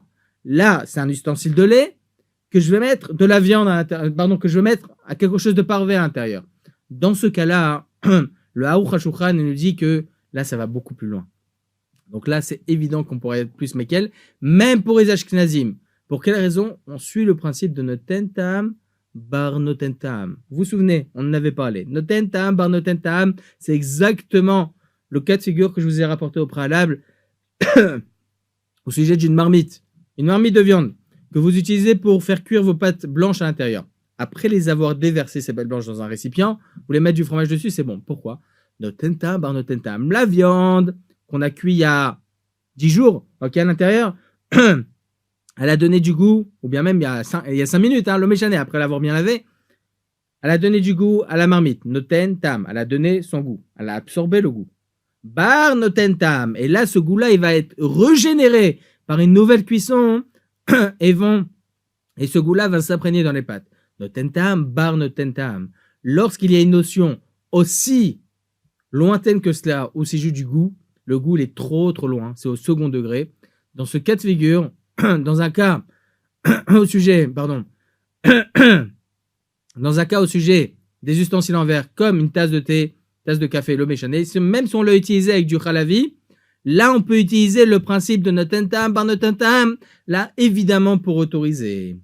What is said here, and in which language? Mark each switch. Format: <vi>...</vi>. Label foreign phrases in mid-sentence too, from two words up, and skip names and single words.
<fr>Là, c'est un ustensile de lait que je vais mettre de la viande à l'intérieur. Pardon, que je vais mettre à quelque chose de parvé à l'intérieur. Dans ce cas-là, le Aruch HaShulchan nous dit que là, ça va beaucoup plus loin. Donc là, c'est évident qu'on pourrait être plus mekel, même pour les Ashkenazim. Pour quelle raison? On suit le principe de</fr> <he>נותן טעם בר נותן טעם.</he> <fr>Vous vous souvenez, on en avait parlé.</fr> <he>נותן טעם בר נותן טעם,</he> <fr>c'est exactement le cas de figure que je vous ai rapporté au préalable au sujet d'une marmite. Une marmite de viande que vous utilisez pour faire cuire vos pâtes blanches à l'intérieur. Après les avoir déversées, ces pâtes blanches, dans un récipient, vous voulez mettre du fromage dessus, c'est bon. Pourquoi?</fr> <he>נותן טעם בר נותן טעם.</he> <fr>La viande qu'on a cuit il y a 10 jours, ok, à l'intérieur, elle a donné du goût, ou bien même il y a 5 minutes, le méchané, après l'avoir bien lavé, elle a donné du goût à la marmite.</fr> <he>נותן טעם,</he> <fr>elle a donné son goût, elle a absorbé le goût.</fr> <he>בר נותן טעם,</he> <fr>et là, ce goût-là, il va être régénéré par une nouvelle cuisson, et ce goût-là va s'imprégner dans les pâtes.</fr> <he>נותן טעם, בר נותן טעם.</he> <fr>Lorsqu'il y a une notion aussi lointaine que cela, où c'est juste du goût, le goût il est trop loin, c'est au second degré. Dans ce cas de figure, dans un cas au sujet, dans un cas au sujet des ustensiles en verre, comme une tasse de thé, tasse de café, le méchané, même si on l'a utilisé avec du khalavi, là on peut utiliser le principe de</fr> <he>נותן טעם פר נותן טעם,</he> <fr>là évidemment pour autoriser.</fr>